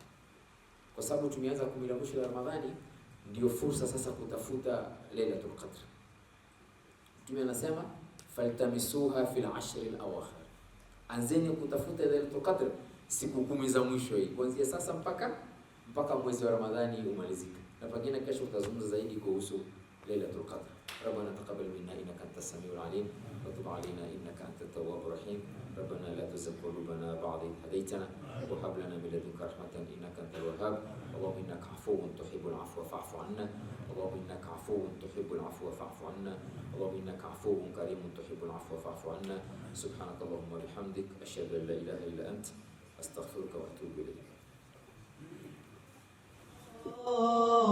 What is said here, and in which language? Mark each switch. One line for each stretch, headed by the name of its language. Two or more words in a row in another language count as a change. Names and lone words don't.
Swahili: Kwa sababu tumeanza 10 la mwisho la Ramadhani, ndio fursa sasa kutafuta Lailatul Qadr. Mtume anasema
Arabic: فالتمسوها في العشر الأواخر.
Swahili: Anzeni kutafuta Lailatul Qadr siku 10 za mwisho hii. Kuanzia sasa mpaka mwezi wa Ramadhani umalizike. Na pengine kesho tutazungumza zaidi kuhusu Lailatul Qadr.
Arabic: ربنا تقبل منا انك انت السميع العليم وتب علينا انك انت التواب الرحيم ربنا لا تزغ قلوبنا بعد إذ هديتنا وهب لنا من لدنك رحمة انك انت الوهاب اللهم انك عفو تحب العفو فاعف عنا اللهم انك عفو تحب العفو فاعف عنا اللهم انك عفو كريم تحب العفو فاعف عنا سبحانك اللهم وبحمدك اشهد ان لا اله الا انت استغفرك واتوب اليك.